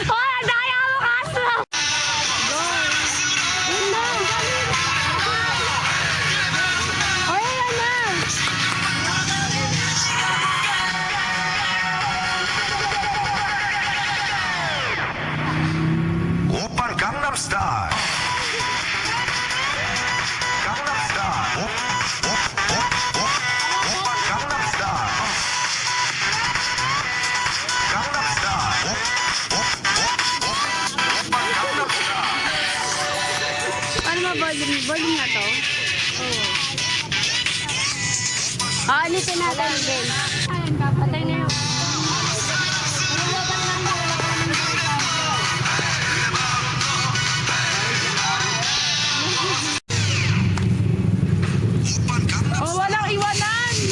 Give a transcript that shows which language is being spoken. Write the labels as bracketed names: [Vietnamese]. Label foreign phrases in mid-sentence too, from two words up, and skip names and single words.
[Filipino] Oh, ang daya mo, Castro. Yun na. Oh, yan na. [Korean] 오빤 강남스타일 강남스타일 오빤 강남스타일 강남스타일 오빤 강남스타일 [Filipino] Ano ba volume? Volume na to? Oo. Alitin natin din. Patay na yun. Oh, walang iwanan!